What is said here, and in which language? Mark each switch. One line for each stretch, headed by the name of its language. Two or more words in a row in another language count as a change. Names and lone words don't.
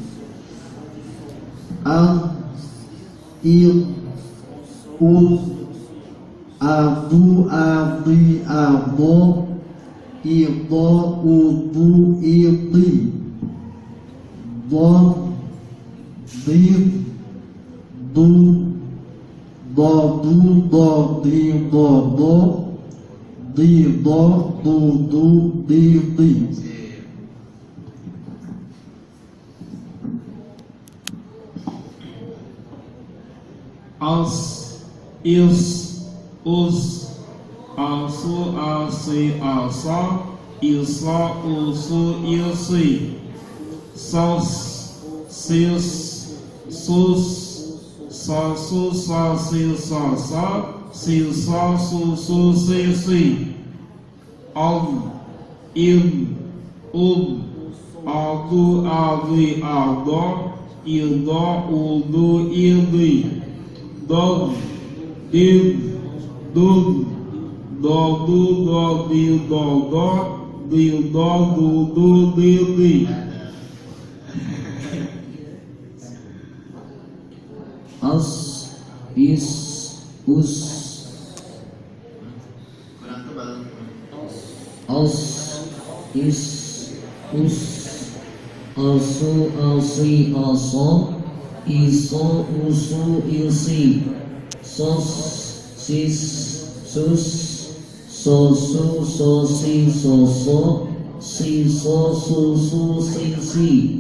Indonesian: Al, il, ud, adu, abi, ado, ido, udu, idi, dod, did, dud, dodu, dodi, dodo, dido, dudu, didi. As, is, us, asu, asi, asa, isa, usu, isi, sas, sis, sus, sasu, sasi, sasa, sisa, susu, sisi. Al, in, adu, abi, ado, ido, udu, idi, dod, did, dud, dodu, dodi, dodo, dido, dudu, didi. As, is, us, Kurang tebal. as, is, us, asu, asi, asa, isa, usu, isi, sas, sis, sus, sasu, sasi, sasa, sisa, susu, sisi.